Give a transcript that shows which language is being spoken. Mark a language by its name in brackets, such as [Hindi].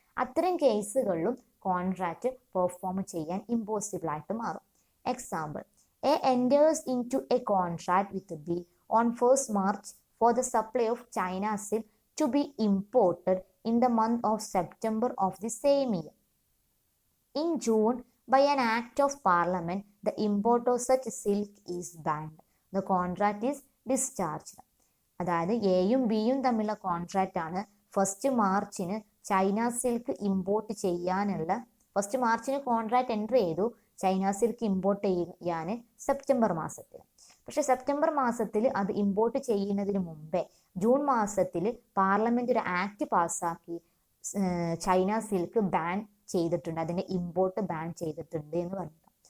[Malayalam] അത്തരം കേസുകളിലും contract perform ചെയ്യാൻ ഇമ്പോസിബിൾ ആയിട്ട് മാറും. [English] Example, A enters into a contract with B on 1st March for the supply of China silk to be imported in the month of September of the same year. In June, by an act of parliament, the import of such silk is banned. The contract is discharged. [Malayalam] അതായത് എയും ബിയും തമ്മിലുള്ള contract ആണ്. 1st മാർച്ചിന് China silk import ചെയ്യാനുള്ള 1st മാർച്ചിന് contract enter ചെയ്തു. China silk import ചെയ്യാൻ September മാസത്തിൽ. പക്ഷെ സെപ്റ്റംബർ മാസത്തിൽ അത് ഇമ്പോർട്ട് ചെയ്യുന്നതിന് മുമ്പേ ജൂൺ മാസത്തിൽ പാർലമെന്റ് ഒരു ആക്ട് പാസ്സാക്കി ചൈന സിൽക്ക് ബാൻ ചെയ്തിട്ടുണ്ട്, അതിന്റെ ഇമ്പോർട്ട് ബാൻ ചെയ്തിട്ടുണ്ട് എന്ന് പറഞ്ഞു.